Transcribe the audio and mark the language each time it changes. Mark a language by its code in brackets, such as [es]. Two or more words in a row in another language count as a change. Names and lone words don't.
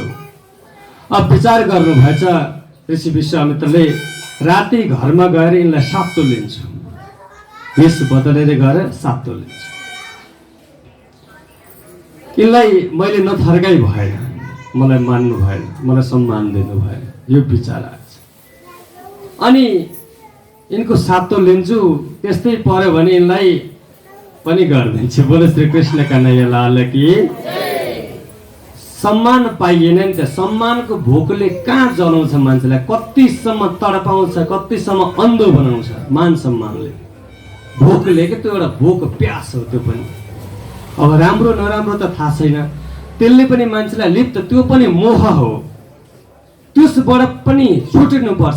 [ne] अब विचार गर्नु भएछ ऋषि विश्वामित्रले, राति घरमा गएर यिनलाई सातो लिन्छु, वेश बदलेर गएर सातो लिन्छु, यिनलाई मैले नथर्काइ भएन, मलाई मान्नु भएन, मलाई सम्मान दिनु भएन, यो विचार आएछ। अनि यिनको सातो लिन्छु, त्यस्तै पर्यो भने यिनलाई पनि गरिदिन्छु। [hi] बोले श्री कृष्ण कन्हैया लाल की। [ne] सम्मान पाइएन नि त, सम्मानको भोकले कहाँ जलाउँछ मान्छेलाई, कतिसम्म तडपाउँछ, कतिसम्म अन्धो बनाउँछ मान सम्मानले। भोकले के त्यो एउटा भोक प्यास हो त्यो पनि। अब राम्रो नराम्रो त थाहा छैन, त्यसले पनि मान्छेलाई लिप्त, त्यो पनि मोह हो, त्यसबाट पनि छुट्नुपर्छ।